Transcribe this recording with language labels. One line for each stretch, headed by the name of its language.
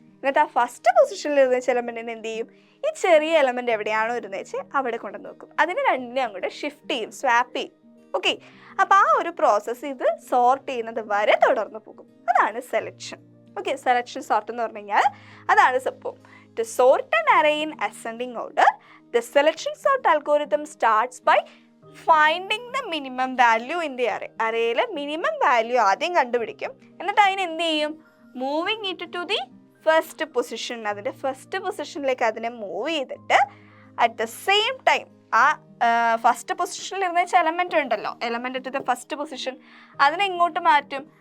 Malayalam: എന്നിട്ട് ആ ഫസ്റ്റ് പൊസിഷനിൽ ഇരുന്ന എലമെൻറ്റിനെ എന്ത് ചെയ്യും? ഈ ചെറിയ എലമെൻറ്റ് എവിടെയാണോ ഇരുന്നത് വെച്ച് അവിടെ കൊണ്ടുവന്ന് വെക്കും. അതിന് രണ്ടിനെ അങ്ങോട്ട് ഷിഫ്റ്റ് ചെയ്യും, സ്വാപ്പ് ചെയ്യും. ഓക്കെ, അപ്പോൾ ആ ഒരു പ്രോസസ്സ് ഇത് സോർട്ട് ചെയ്യുന്നത് വരെ തുടർന്ന് പോകും. അതാണ് സെലക്ഷൻ. ഓക്കെ, സെലക്ഷൻ സോർട്ട് എന്ന് പറഞ്ഞു കഴിഞ്ഞാൽ അതാണ് സംഭവം.
English: To sort an array in ascending order, the selection sort algorithm starts by finding the minimum value in the array.
Malayalam: അറേയിലെ minimum value ആദ്യം കണ്ടുപിടിക്കും, എന്നിട്ട് അതിന് എന്ത് ചെയ്യും,
English: Moving it to the first position.
Malayalam: അതിൻ്റെ ഫസ്റ്റ് പൊസിഷനിലേക്ക് അതിനെ മൂവ് ചെയ്തിട്ട്
English: at the same time
Malayalam: ആ ഫസ്റ്റ് പൊസിഷനിൽ ഇരുന്ന എലമെൻ്റ് ഉണ്ടല്ലോ,
English: element to the first position,
Malayalam: അതിനെ ഇങ്ങോട്ട് മാറ്റും.